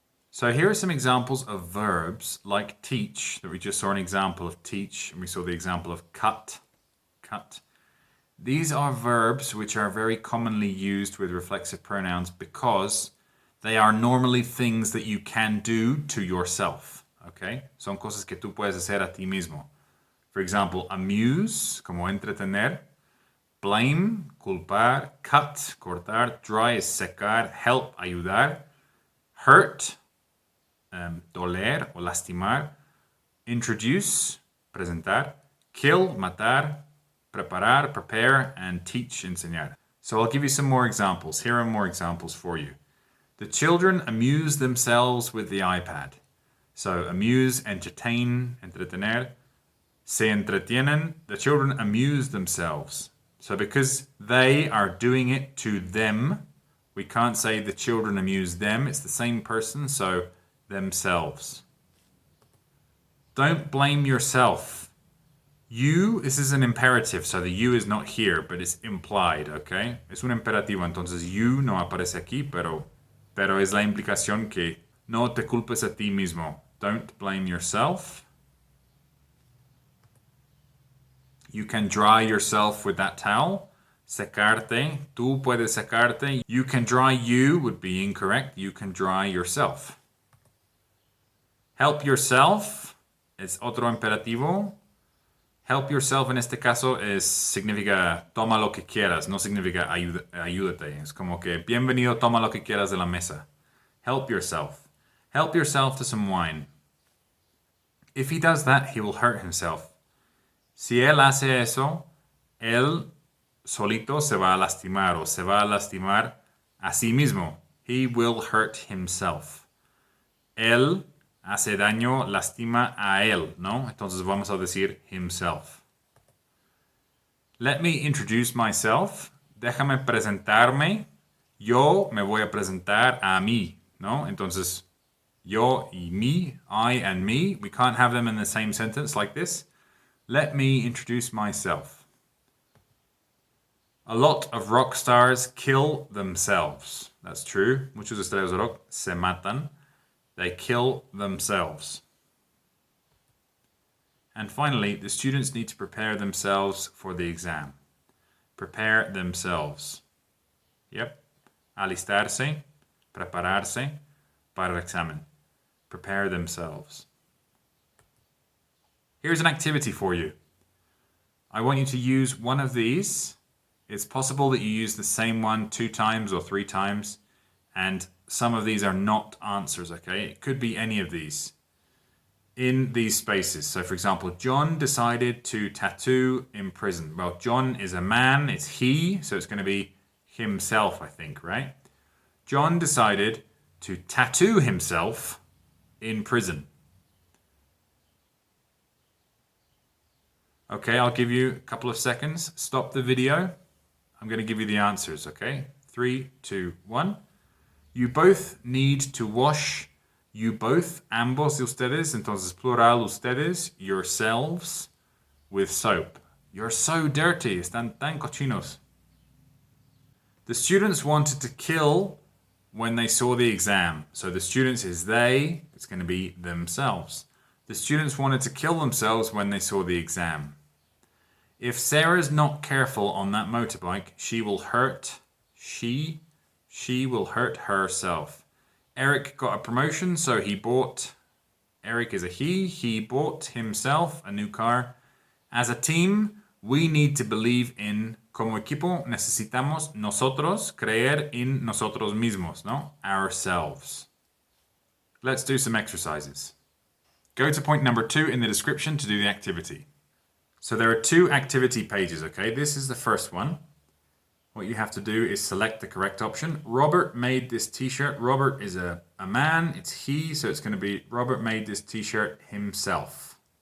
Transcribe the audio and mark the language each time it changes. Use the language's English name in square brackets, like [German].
[English] So here are some examples of verbs like teach, that we just saw an example of teach, and we saw the example of cut. These are verbs which are very commonly used with reflexive pronouns because they are normally things that you can do to yourself, okay? [Spanish] Son cosas que tú puedes hacer a ti mismo. [English] For example, amuse, como entretener, blame, culpar, cut, cortar, dry es secar, help, ayudar, hurt, doler o lastimar, introduce, presentar, kill, matar, preparar, prepare, and teach, enseñar. So I'll give you some more examples. Here are more examples for you. The children amuse themselves with the iPad. So amuse, entertain, entretener. [Spanish] Se entretienen. [English] The children amuse themselves. So because they are doing it to them, we can't say the children amuse them. It's the same person, so themselves. Don't blame yourself. You, this is an imperative, so the you is not here, but it's implied, okay? [Spanish] Es un imperativo, entonces you no aparece aquí, pero es la implicación que no te culpes a ti mismo. [English] Don't blame yourself. You can dry yourself with that towel. Secarte. [Spanish] Tú puedes secarte. [English] You can dry you would be incorrect. You can dry yourself. Help yourself [Spanish] es otro imperativo. Help yourself en este caso significa toma lo que quieras, no significa ayúdate. Es como que bienvenido, toma lo que quieras de la mesa. [English] Help yourself. Help yourself to some wine. If he does that, he will hurt himself. [Spanish] Si él hace eso, él solito se va a lastimar o se va a lastimar a sí mismo. [English] He will hurt himself. [Spanish] Él hace daño, lastima a él, ¿no? Entonces vamos a decir himself. [English] Let me introduce myself. [Spanish] Déjame presentarme. Yo me voy a presentar a mí, ¿no? Entonces, yo y me, [English] I and me, we can't have them in the same sentence like this. Let me introduce myself. A lot of rock stars kill themselves. That's true. [Spanish] Muchos estrellas de rock se matan. [English] They kill themselves. And finally, the students need to prepare themselves for the exam. Prepare themselves. Yep. [Spanish] Alistarse, prepararse para el examen. [English] Prepare themselves. Here's an activity for you. I want you to use one of these. It's possible that you use the same one 2 times or 3 times, and some of these are not answers, okay? It could be any of these in these spaces. So for example, John decided to tattoo in prison. Well, John is a man, it's he, so it's going to be himself, I think, right? John decided to tattoo himself in prison. Okay, I'll give you a couple of seconds. Stop the video. I'm going to give you the answers, okay? 3, 2, 1. You both need to wash. You both, [Spanish] ambos de ustedes, entonces plural ustedes, [English] yourselves, with soap. You're so dirty, [Spanish] están tan cochinos. [English] The students wanted to kill when they saw the exam. So the students is they, it's going to be themselves. The students wanted to kill themselves when they saw the exam. If Sarah's not careful on that motorbike, she will hurt, she will hurt herself. Eric got a promotion, so he bought, Eric is a he bought himself a new car. As a team, we need to believe in, [Spanish] como equipo, necesitamos nosotros creer en nosotros mismos, ¿no? [English] Ourselves. Let's do some exercises. Go to point number 2 in the description to do the activity. So there are 2 activity pages, okay? This is the first one. What you have to do is select the correct option. Robert made this t-shirt. Robert is a man, it's he, so it's going to be Robert made this t-shirt himself.